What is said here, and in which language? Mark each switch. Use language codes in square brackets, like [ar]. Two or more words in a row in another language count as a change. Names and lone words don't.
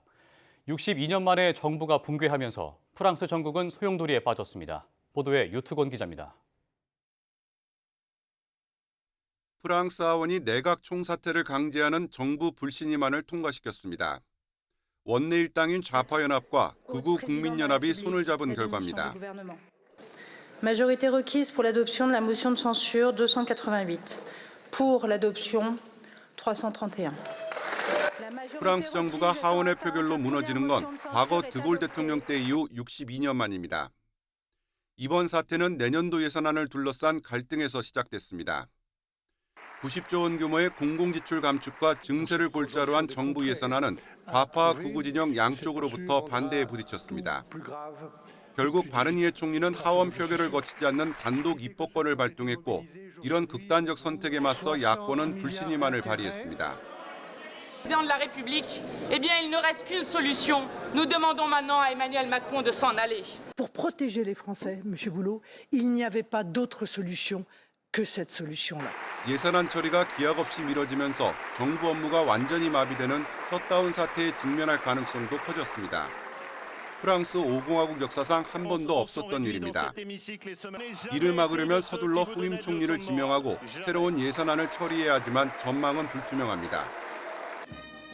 [ko] 62년 만에 정부가 붕괴하면서 프랑스 정국은 소용돌이에 빠졌습니다. 보도에 유트곤 기자입니다. 프랑스 하원이 내각 총사퇴를 강제하는 정부 불신임안을 통과시켰습니다. 원내 일당인 좌파연합과 극우 국민연합이 손을 잡은 결과입니다. [fr] Majorité requise pour l'adoption de la motion de censure 288. Pour l'adoption 331. [ko] 프랑스 정부가 하원의 표결로 무너지는 건 과거 드골 대통령 때 이후 62년 만입니다. 이번 사태는 내년도 예산안을 둘러싼 갈등에서 시작됐습니다. 90조 원 규모의 공공지출 감축과 증세를 골자로 한 정부 예산안은 좌파 극우 진영 양쪽으로부터 반대에 부딪혔습니다. 결국 바르니에 총리는 하원 표결을 거치지 않는 단독 입법권을 발동했고 이런 극단적 선택에 맞서 야권은 불신임안을 발의했습니다. [fr] Président de la République, eh bien, il ne reste qu'une solution. Nous demandons maintenant à Emmanuel Macron de s'en aller. Pour protéger les Français, Monsieur Boulot, il n'y avait pas d'autre solution que cette solution-là. [ko] 예산안 처리가 기약 없이 미뤄지면서 정부 업무가 완전히 마비되는 셧다운 사태에 직면할 가능성도 커졌습니다. 프랑스 5공화국 역사상 한 번도 없었던 일입니다. 이를 막으려면 서둘러 후임 총리를 지명하고 새로운 예산안을 처리해야 하지만 전망은 불투명합니다.